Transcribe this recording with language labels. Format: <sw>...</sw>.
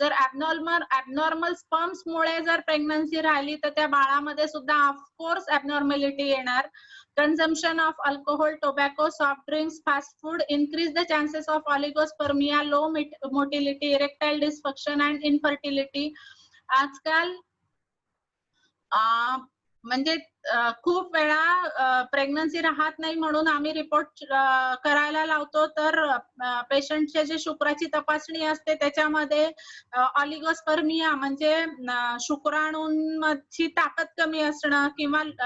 <mr>जर abnormal sperms मुळे जर प्रेग्नन्सी राहिली तर त्या बाळामध्ये सुद्धा ऑफकोर्स ॲबनॉर्मॅलिटी येणार.</mr> <en>Consumption of alcohol, tobacco, soft drinks, fast food increase the chances of oligospermia, low motility, erectile dysfunction and infertility.</en> <mr>आजकाल म्हणजे खूप वेळा प्रेग्नन्सी राहत नाही म्हणून आम्ही रिपोर्ट करायला लावतो, तर पेशंटचे जे शुक्राची तपासणी असते त्याच्यामध्ये ऑलिगोस्पर्मिया म्हणजे शुक्राणूंची ताकद कमी असणं किंवा</mr>